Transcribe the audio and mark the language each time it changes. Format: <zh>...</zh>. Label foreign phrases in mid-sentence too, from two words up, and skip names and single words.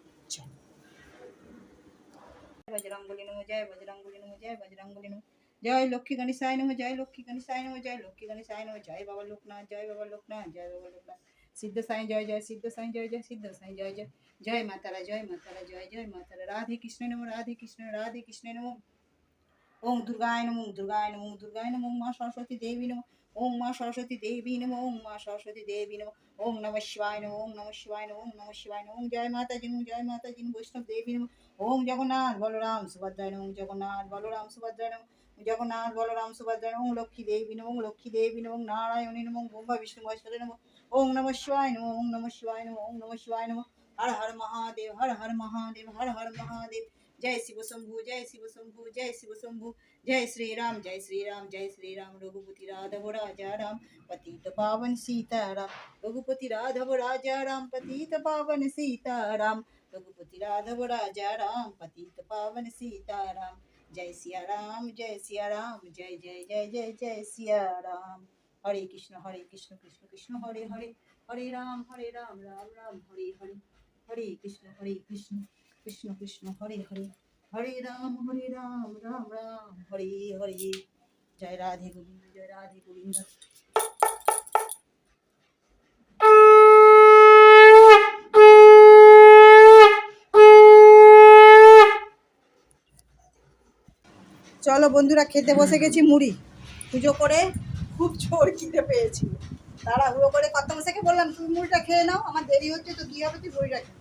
<bn>চলো, বজরংবলী নমঃ, জয় বজরংবলী নমঃ, জয় বজরংবলী নমঃ, জয় লক্ষ্মী গণেশায় নমঃ, জয় লক্ষ্মী গণেশায় নমঃ, জয় লক্ষ্মী গণেশায় নমঃ, জয় বাবা লোকনাথ, জয় বাবা লোকনাথ, জয় বাবা লোকনাথ। সিদ্ধ সাই জয় জয়, সিদ্ধ সাই জয় জয়, সিদ্ধ সাই জয় জয়, জয় মাতারা, জয় মাতারা, জয় জয় মাতারা। রাধে কৃষ্ণ নমঃ, রাধে কৃষ্ণ, রাধে কৃষ্ণ নমঃ। ওং দুর্গায় নমঃ, দুর্গায় নমঃ, দুর্গায় নমঃ। মা সরস্বতী দেবী নমঃ, ওং মা সরস্বতী দেবী নমঃ, ওং মা সরস্বতী দেবী নমঃ।</bn> <sa>ওং নমঃ শিবায় নমঃ, ওং নমঃ শিবায় নমঃ, ওং নমঃ শিবায় নমঃ।</sa> <bn>জয় মাতাজি নমঃ, জয় মাতাজি নমঃ। বৈষ্ণব দেবী নমঃ। ওম জগন্নাথ বলরাম সুভদ্রায় নমঃ, জগন্নাথ বলরাম সুভদ্রায় নমঃ, জগন্নাথ বলরাম সুভদ্রায় নমঃ। ওং লক্ষ্মী দেবী নমঃ, ওং লক্ষ্মী দেবী নমঃ। নারায়ণী নমঃ, ব্রহ্মা বিষ্ণু মহেশ্বরে নমঃ।</bn> <sa>ওং নমঃ শিবায় নমঃ, ওং নমঃ শিবায় নমঃ, ওং নমঃ শিবায় নমঃ।</sa> <bn>হর হর মহাদেব, হর হর মহাদেব, হর হর মহাদেব। জয় শিব শম্ভু, জয় শিব শম্ভু, জয় শিব শম্ভু।</bn> <hi>जय श्री राम, जय श्री राम, जय श्री राम। रघुपति राघव राजा राम, पतित पावन सीताराम। रघुपति राघव राजा राम, पतित पावन सीताराम। रघुपति राघव राजा राम पतित पावन सीताराम। जय सिया राम जय सिया राम, जय जय जय जय जय सिया राम।</hi> <sa>हरे कृष्ण कृष्ण कृष्ण हरे हरे, हरे राम राम राम हरे हरे। हरे कृष्ण कृष्ण कृष्ण हरे हरे, हरे राम राम राम हरे हरे।</sa> <hi>जय राधे गोविंद, जय राधे गोविंद।</hi> <bn>চলো বন্ধুরা, খেতে বসে গেছি মুড়ি। পুজো করে খুব জোর খিদে পেয়েছি, তাড়াহুড়ো করে কত মশাইকে বললাম তুমি মুড়িটা খেয়ে নাও, আমার দেরি হচ্ছে তো কী হবে তুই মুড়িটা খেয়ে।</bn>